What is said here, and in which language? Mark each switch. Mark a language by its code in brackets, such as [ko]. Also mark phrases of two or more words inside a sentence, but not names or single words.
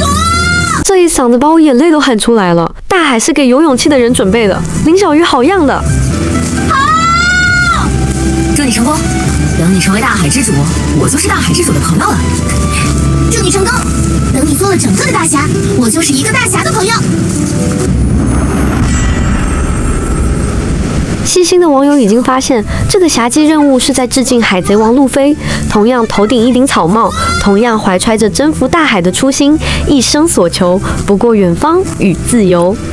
[zh] 這一嗓子把我眼淚都喊出來了。大海是給有勇氣的人準備的。林小魚好樣的！祝你成功！等你成為大海之主，我就是大海之主的朋友了。祝你成功！等你做了整個的大俠，我就是一個大俠的朋友。細心的網友已經發現，這個俠跡任務是在致敬海賊王路飛，同樣頭頂一頂草帽，同樣懷揣着征服大海的初心，一生所求不過遠方與自由。